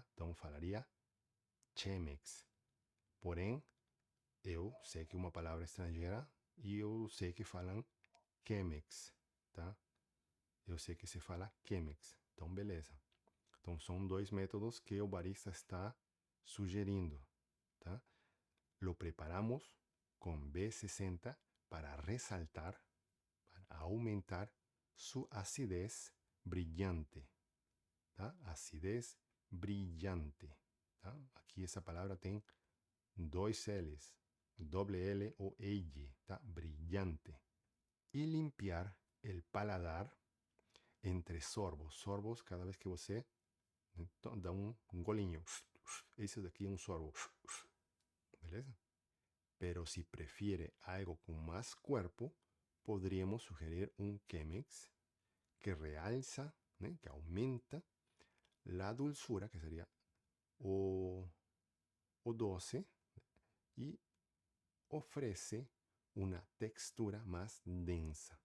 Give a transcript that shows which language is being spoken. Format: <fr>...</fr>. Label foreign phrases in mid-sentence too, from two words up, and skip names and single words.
<pt>Então eu falaria Chemex. Porém, eu sei que é uma palavra estrangeira e eu sei que falam Chemex, tá? Eu sei que se fala Chemex. Então, beleza. Então, são dois métodos que o barista está sugerindo, tá?</pt> <es>Lo preparamos con B60 para resaltar, para aumentar su acidez brillante. ¿Tá? Acidez brillante.</es> <pt>¿Tá? Aqui essa palavra tem dois L's, doble L ou L, tá?</pt> <es>Brillante. E limpiar el paladar entre sorbos.</es> <pt>Sorbos, cada vez que você dá um golinho. Esse daqui é um sorbo. Beleza?</pt> <es>Pero si prefiere algo con más cuerpo, podríamos sugerir un Chemex que realza, que aumenta la dulzura, que sería o 12, y ofrece una textura más densa.</es>